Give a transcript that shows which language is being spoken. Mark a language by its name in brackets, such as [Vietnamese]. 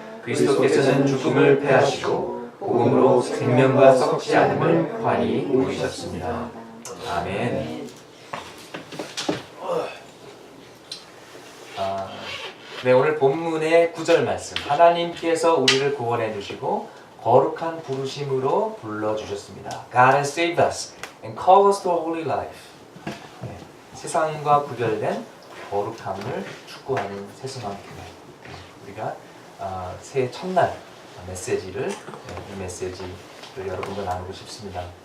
[Korean] 그리스도께서는 죽음을 패하시고 복음으로 생명과 썩지 않음을 환히 보이셨습니다. 아멘. 네, 오늘 본문의 9절 말씀. 하나님께서 우리를 구원해 주시고 거룩한 부르심으로 불러 주셨습니다. [English] God has saved us and called us to a holy life. [Korean] 네, 세상과 구별된 거룩함을 추구하는 세수만큼 우리가 새해 첫날 메시지를 이 메시지를 여러분과 나누고 싶습니다.